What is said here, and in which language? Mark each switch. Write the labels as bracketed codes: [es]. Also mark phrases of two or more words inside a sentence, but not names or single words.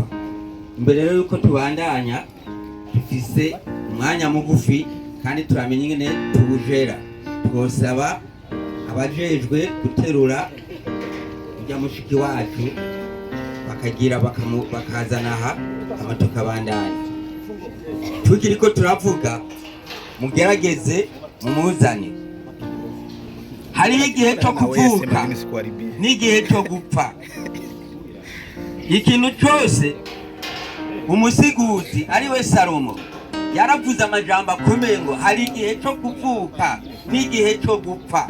[rn] Mbere rero yuko tubandanya, dufise umwanya mugufi kandi turamenye ingene tubujera. Twosaba abajejwe guterura ujya mushiki wacu bakagira bakazana aha amatukabandanya. Tukiriko turavuga mugerageze mumuzane. Hari igihe cyo kuvuka n'igihe cyo gupfa. Ikintu cyose umusiguzi ari we Salomo yaravuze amajambo akomeye ngo hari igihe cyo kuvuka n'igihe cyo gupfa.